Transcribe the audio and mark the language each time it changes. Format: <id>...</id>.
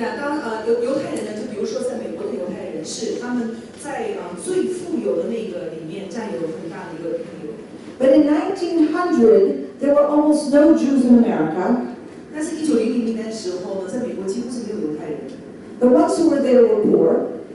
<zh>当犹太人呢，就比如说在美国的犹太人是他们在最富有的那个里面占有很大的一个比例。</zh> <en>But in 1900, there were almost no Jews in America.</en> <zh>但是1900年的时候呢，在美国几乎是没有犹太人，</zh> <en>The ones who were there were poor.</en>